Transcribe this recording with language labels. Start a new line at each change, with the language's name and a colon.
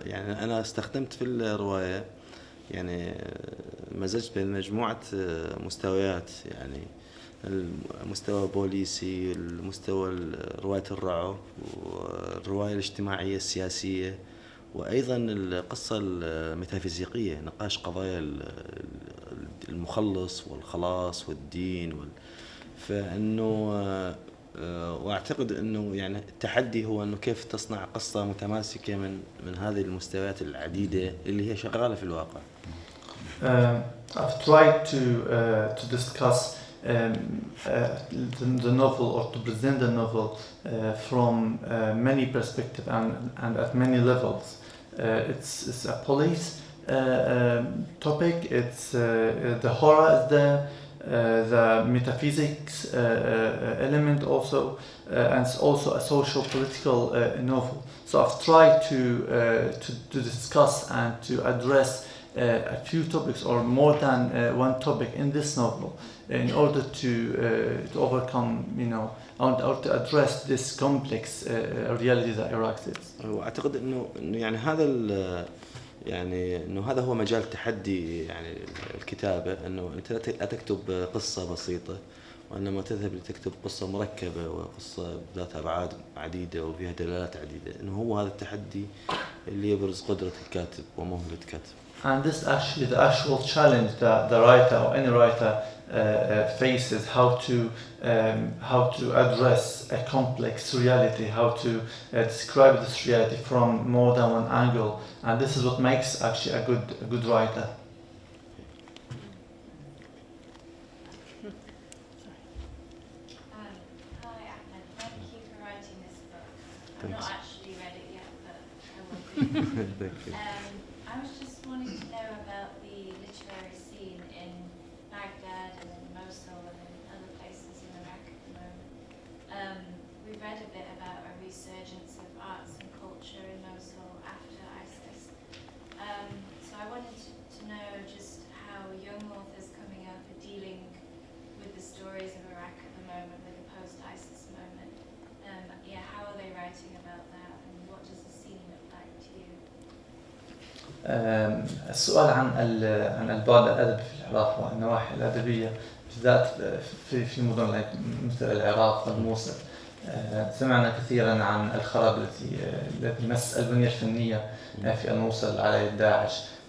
Arabic: يعني أنا استخدمت في الرواية يعني مزجت بين مجموعة مستويات، يعني المستوى البوليسي، المستوى رواية الرعب، والرواية الاجتماعية السياسية، وأيضا القصة الميتافيزيقية، نقاش قضايا المخلص والخلاص والدين فإنه وأعتقد أنه يعني التحدي هو أنه كيف تصنع قصة متماسكة من هذه المستويات العديدة اللي هي شغالة في الواقع.
English: I've tried to discuss the novel or to present the novel from many perspectives and at many levels. It's a police topic. It's the horror is there, the metaphysics element also, and it's also a social political novel. So I've tried to discuss and to address a few topics or more than one topic in this novel in order to overcome, or to address this complex reality that Iraq is. وأعتقد إنه يعني هذا هو مجال تحدي يعني الكتابة، إنه أنت لا تكتب قصة بسيطة، وإنما تذهب لتكتب قصة مركبة وقصة ذات أبعاد عديدة وفيها دلالات عديدة. إنه هو هذا التحدي اللي يبرز قدرة الكاتب وموهبة الكاتب. And this actually the actual challenge that the writer or any writer faces, how to address a complex reality, how to describe this reality from more than one angle, and this is what makes actually a good writer. Hi Ahmed, thank you for writing this book. I've not actually read it yet, but I will do. Thank you. I was just wanting to know about the literary scene in Baghdad and in Mosul and in other places in Iraq at the moment. We've read a bit about a resurgence of arts and culture in Mosul after ISIS. So I wanted to know just how young authors coming up are dealing with the stories of Iraq at the moment, with the post-ISIS moment. How are they writing about that, and what does the scene look like to you?
Arabic: السؤال عن البعد الأدبي في العراق والنواحي الأدبية بالذات في مدن مثل العراق والموصل. سمعنا كثيرا عن الخراب الذي مس البنية الفنية في الموصل على يد داعش.